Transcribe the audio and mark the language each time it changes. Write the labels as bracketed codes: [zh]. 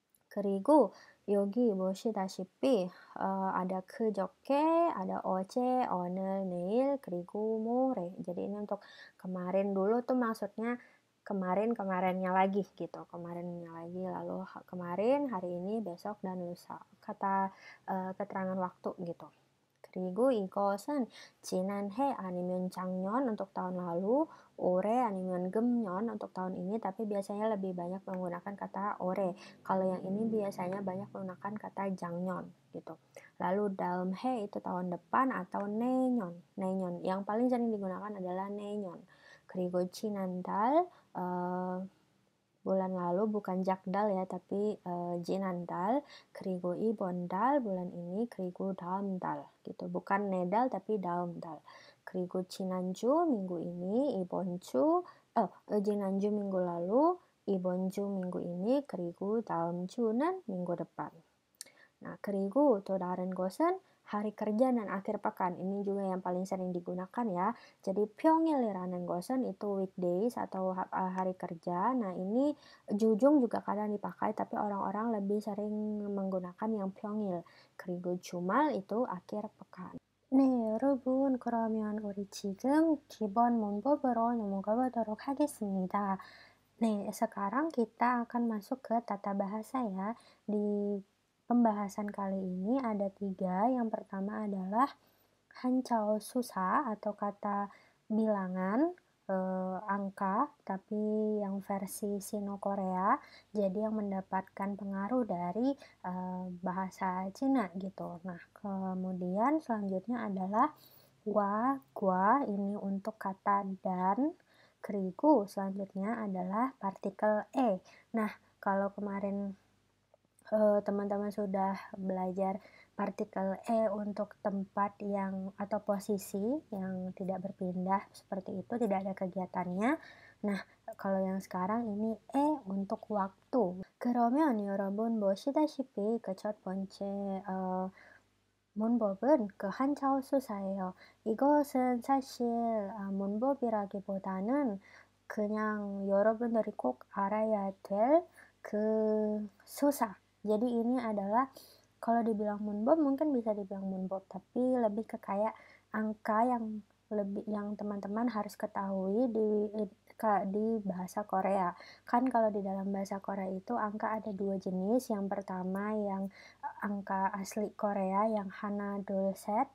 [ko] 그리고 여기 보시다시피 ada 그저께, ada 어제, 오늘, 내일, 그리고 모레. [id] Jadi ini untuk kemarin dulu tuh maksudnya kemarin-kemarinnya lagi gitu. Kemarinnya lagi, lalu kemarin, hari ini, besok, dan lusa. Kata keterangan waktu gitu. [ko] 그리고 이것은 지난해 아니면 작년 [id] untuk tahun lalu, [ko] 올해 아니면 금년 [id] untuk tahun ini, tapi biasanya lebih banyak menggunakan kata 올해. Kalau yang ini biasanya banyak menggunakan kata 작년 gitu. Lalu dalam he itu tahun depan atau 내년. 내년 yang paling sering digunakan adalah 내년. [ko] 그리고 지난달 [id] bulan lalu bukan jakdal ya, tapi jinandal. [ko] 그리고 이번 달 [id] bulan ini. [ko] 그리고 다음 달 [id] gitu, bukan nedal tapi daum dal. [ko] 그리고 지난주 [id] minggu ini. [ko] 이번 주 지난주 [id] minggu lalu. [ko] 이번 주 [id] minggu ini. [ko] 그리고 다음 주는 [id] minggu depan. Nah, [ko] 그리고 또 다른 것은 [id] hari kerja dan akhir pekan. Ini juga yang paling sering digunakan ya. Jadi 평일이라는 것은 itu weekdays atau hari kerja. Nah, ini jujung juga kadang dipakai, tapi orang-orang lebih sering menggunakan yang 평일. [ko] 그리고 주말 [id] itu akhir pekan. [ko] 네, 여러분, 그러면 우리 지금 기본 문법으로 넘어가 보도록 하겠습니다. [id] 네, sekarang kita akan masuk ke tata bahasa ya. Di pembahasan kali ini ada 3. Yang pertama adalah hancao susa atau kata bilangan, angka, tapi yang versi Sino-Korea. Jadi yang mendapatkan pengaruh dari bahasa Cina gitu. Nah, kemudian selanjutnya adalah wa, gua, ini untuk kata dan. Kerigu selanjutnya adalah partikel e. Nah, kalau kemarin teman-teman sudah belajar partikel e untuk tempat yang atau posisi yang tidak berpindah seperti itu, tidak ada kegiatannya. Nah, kalau yang sekarang ini e untuk waktu. [ko] 그러면 여러분 보시다시피 그 첫 번째 문법은 그 한자어 수사예요. 이것은 사실 문법이라기보다는 그냥 여러분들이 꼭 알아야 될 그 수사. [id] Jadi ini adalah kalau dibilang munbob mungkin bisa dibilang munbob, tapi lebih ke kayak angka yang teman-teman harus ketahui di bahasa Korea. Kan kalau di dalam bahasa Korea itu angka ada 2 jenis. Yang pertama yang angka asli Korea yang hana, dul, set.